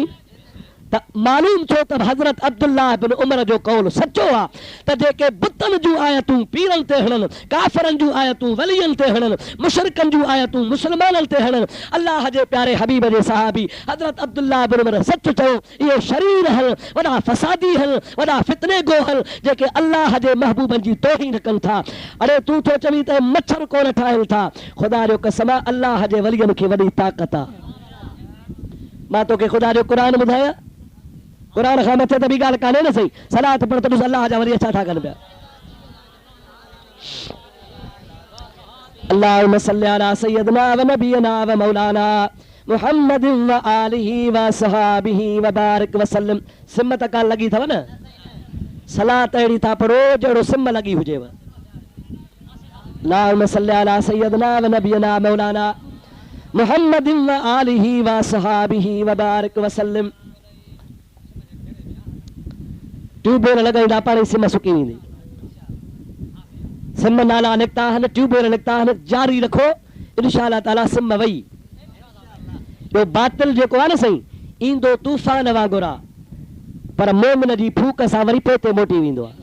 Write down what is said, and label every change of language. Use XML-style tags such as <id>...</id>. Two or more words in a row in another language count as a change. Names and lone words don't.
<sd>त मालूम छो त हज़रत अब्दुल्लाह बिन उमर जो कौल सचो आहे त जेके बुतनि जूं आयतूं पीरनि ते हणनि, काफ़रनि जूं आयतूं वलियनि ते हणनि, मुशरिकनि जूं आयतूं मुस्लमाननि ते हणनि, अल्लाह जे प्यारे हबीब जे सहाबी हज़रत अब्दुल्लाह बिन उमर सच चयो इहे शरीर आहिनि, वॾा फसादी आहिनि, वॾा फितने गो आहिनि जेके अल्लाह जे महबूबनि जी तौहीन कनि था। अड़े तूं थो चवीं त मच्छर कोन ठाहिनि था, ख़ुदा जो कसम आहे अल्लाह जे वलियनि खे वॾी ताक़त आहे। मां तोखे ख़ुदा जो क़ुरान ॿुधायां, क़ुरान खां मथे त बि ॻाल्हि कान्हे न सही। सलात पढ़ त ॾिस अल्लाह जा वरी छा था कनि पिया।</sd> <ar>اللهم صل على سيدنا و نبينا و مولانا محمد و آله و صحبه و بارك و سلم.</ar> <sd>सिम त कान लॻी अथव न? सलात अहिड़ी था पढ़ो जहिड़ो सिम लॻी हुजेव।</sd> <ar>اللهم صل على سيدنا و نبينا مولانا محمد و آله و صحبه و بارك و سلم.</ar> <sd>ट्यूबवेल लॻाईंदा पाणी सिम सुकी वेंदी। सिम नाला निकिता आहिनि, ट्यूबवेल निकिता आहिनि, जारी रखो</sd> <ar>إن شاء الله تعالى</ar> <sd>सिम वई। जो बातिल जेको आहे न साईं ईंदो तूफ़ान वांगुरु आहे, पर मोमिन जी फूक सां वरी पोइ मोटी वेंदो आहे।</sd>